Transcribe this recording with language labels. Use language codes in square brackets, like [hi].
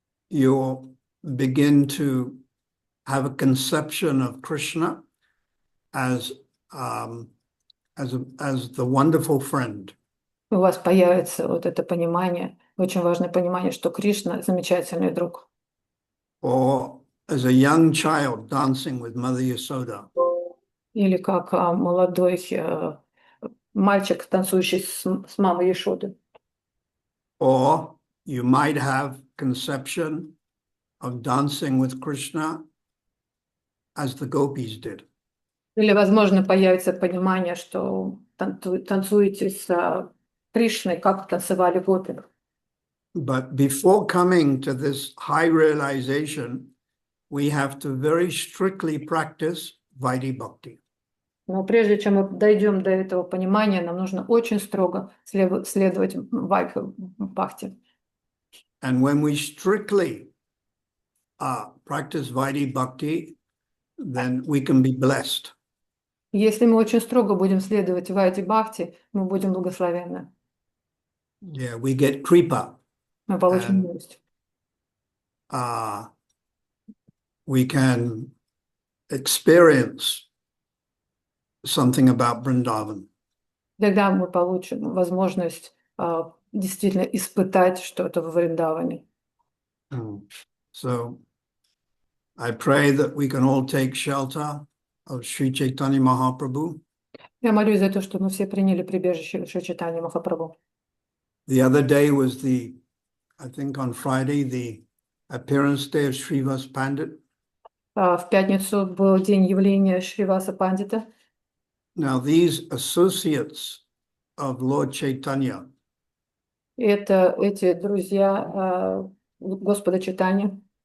[en] You'll begin to have a conception of Krishna as the wonderful friend. [ru] У вас появится вот это понимание, очень важное понимание, что Кришна замечательный друг. [en] Or as a young child dancing with Mother Yasoda. [ru] Или как молодой мальчик, танцующий с мамой Яшоды. [en] Or you might have conception of dancing with Krishna as the gopis did. [ru] Или, возможно, появится понимание, что танцуете с Кришной, как танцевали гопи. [en] But before coming to this high realization, we have to very strictly practice Vaidhi Bhakti. [ru] Но прежде чем мы дойдем до этого понимания, нам нужно очень строго следовать Вайдхи Бхакти. [en] And when we strictly practice Vaidhi Bhakti, then we can be blessed. [ru] Если мы очень строго будем следовать Вайдхи Бхакти, мы будем благословенны. [en] Yeah, we get kripa. [ru] Мы получим милость. [en] We can experience something about Vrindavan. [ru] Тогда мы получим возможность действительно испытать что-то в Вриндаване. [en] So I pray that we can all take shelter of Sri Chaitanya Mahaprabhu. [ru] Я молюсь за то, что мы все приняли прибежище Шри Чайтаньи Махапрабху. [en] The other day was I think on Friday, the appearance day of Srivas Pandit. [ru] В пятницу был день явления Шриваса Пандита. [en] Now these associates of Lord Chaitanya. [ru] Это эти друзья Господа Чайтаньи.